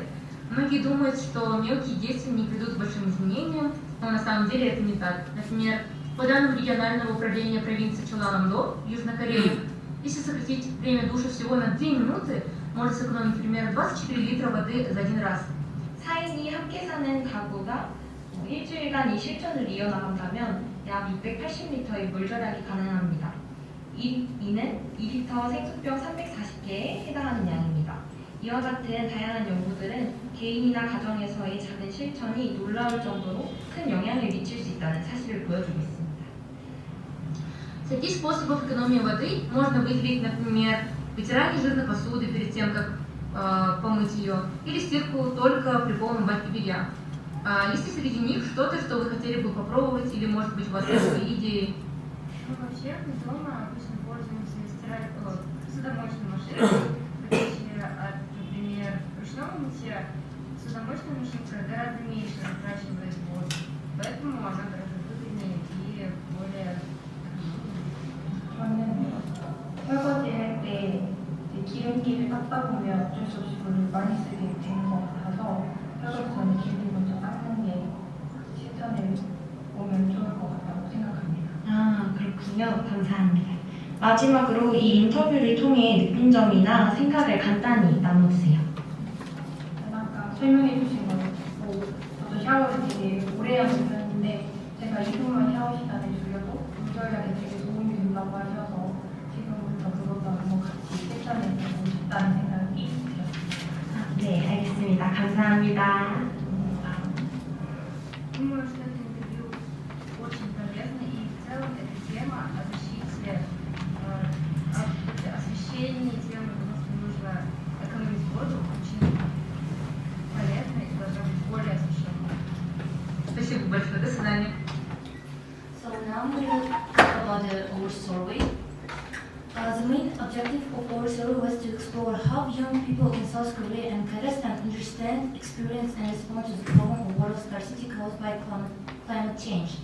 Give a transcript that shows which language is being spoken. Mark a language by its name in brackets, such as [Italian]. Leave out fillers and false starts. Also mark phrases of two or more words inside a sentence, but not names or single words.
[Russian] Многие думают, что мелкие действия не приведут к большим изменениям, но на самом деле это не так. Например, по данным регионального управления провинции Чоланамдо, Южной Кореи, если сократить время душа всего на 2 минуты, может сэкономить примерно 24 литра воды за один раз. [Korean] 4인이 함께 사는 가구가 일주일간 이 실천을 이어나간다면 약 680리터의 물 절약이 가능합니다. 이는 2리터 생수병 340개에 해당하는 양입니다. 이와 같은 다양한 연구들은 개인이나 가정에서의 작은 실천이 놀라울 정도로 큰 영향을 미칠 수 있다는 사실을 보여주고 있습니다. [Russian] Среди способов экономии воды можно выделить, например, вытирание жирной посуды перед тем, как помыть ее, или стирку только при полном баке белья. Есть ли среди них что-то, что вы хотели бы попробовать, или, может быть, у вас есть свои идеи? Вообще, дома обычно пользуемся посудомоечной машиной, в отличие от, например, ручного мытья. Посудомоечная машинка гораздо меньше затрачивает воду, поэтому она гораздо выгоднее и более [Korean] 저는 설거지 할 때 기름기를 닦다 보면 어쩔 수 없이 물을 많이 쓰게 되는 것 같아서 설거지 전에 기름기 먼저 닦는 게 실천에 오면 좋을 것 같다고 생각합니다. 아, 그렇군요. 감사합니다. 마지막으로 이 인터뷰를 통해 느낀 점이나 생각을 간단히 나눠주세요. 아까 설명해 주신 거 저도 샤워를 되게 오래 하고 있었는데 제가 2분만 샤워 시간을 줄여도 물 절약에 되게 도움이 된다고 하셔서 지금부터 그것도 한번 같이 실천해 보고 싶다는 생각이 들었습니다. 네, 알겠습니다. 감사합니다. [Russian] Думаю, что это интервью очень полезно, и в целом эта тема о защите, о освещении темы, потому что нужно экономить воду, очень полезно и должна быть более освещенной. Спасибо большое. До свидания. [English] So now I'm going to talk about our survey. The main objective of our survey was to explore how young people in South Korea and Kazakhstan understand, experience, and respond to the problem of water scarcity caused by climate change.